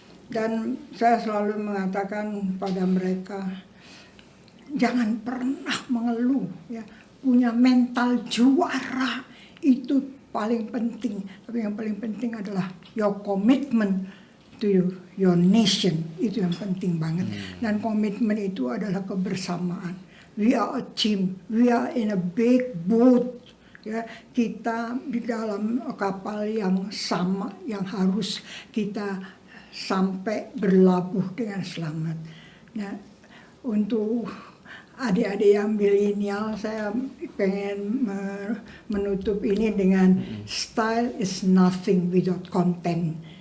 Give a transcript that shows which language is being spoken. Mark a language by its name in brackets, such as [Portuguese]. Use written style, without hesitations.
[Indonesian] dan saya selalu mengatakan pada mereka, jangan pernah mengeluh, ya. Punya mental juara itu paling penting. Tapi yang paling penting adalah [English] your commitment to your nation, [Indonesian] itu yang penting banget. Dan komitmen itu adalah kebersamaan. [English] We are a team, we are in a big boat. [Indonesian] Ya, kita di dalam kapal yang sama, yang harus kita sampai berlabuh dengan selamat. Nah, untuk adik-adik yang milenial, saya pengen menutup ini dengan [English] style is nothing without content.